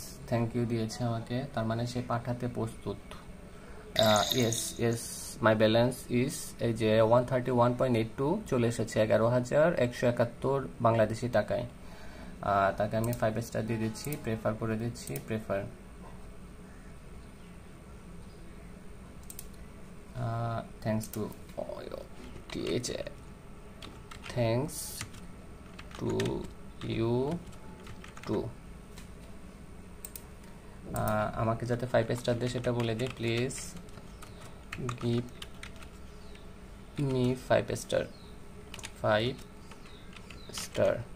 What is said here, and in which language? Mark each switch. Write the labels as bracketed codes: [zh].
[en] thank you [bn] দিয়েছে আমাকে, তার মানে সে পাঠাতে প্রস্তুত। [en] yes my balance is, [bn] এই যে 131.82 চলে এসেছে 11,171 বাংলাদেশি টাকায়। তাকে আমি 5 স্টার দিয়ে দিচ্ছি, প্রেফার করে দিচ্ছি, prefer. [en] Thanks to THA, thanks to you too। [bn] আমাকে যাতে 5 স্টার দেয় সেটা বলে দিই, [en] Please give me 5 star, 5 star.